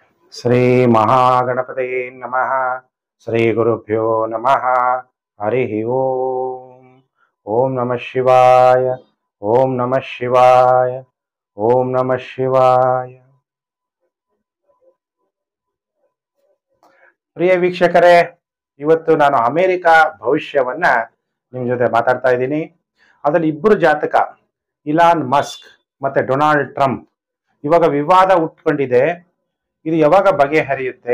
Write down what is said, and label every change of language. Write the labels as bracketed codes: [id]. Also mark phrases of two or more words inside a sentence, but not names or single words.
[sa] ಶ್ರೀ ಮಹಾಗಣಪತಯೇ ನಮಃ. ಶ್ರೀ ಗುರುಭ್ಯೋ ನಮಃ. ಹರಿ ಓಂ. ಓಂ ನಮಃ ಶಿವಾಯ. ಓಂ ನಮಃ ಶಿವಾಯ. ಓಂ ನಮಃ ಶಿವಾಯ. [kn] ಪ್ರಿಯ ವೀಕ್ಷಕರೇ, ಇವತ್ತು ನಾನು ಅಮೆರಿಕಾ ಭವಿಷ್ಯವನ್ನ ನಿಮ್ಮ ಜೊತೆ ಮಾತಾಡ್ತಾ ಇದ್ದೀನಿ. ಅದರಲ್ಲಿ ಇಬ್ಬರು ಜಾತಕ, ಇಲಾನ್ ಮಸ್ಕ್ ಮತ್ತೆ ಡೊನಾಲ್ಡ್ ಟ್ರಂಪ್. ಇವಾಗ ವಿವಾದ ಹುಟ್ಕೊಂಡಿದೆ. ಇದು ಯಾವಾಗ ಬಗೆಹರಿಯುತ್ತೆ?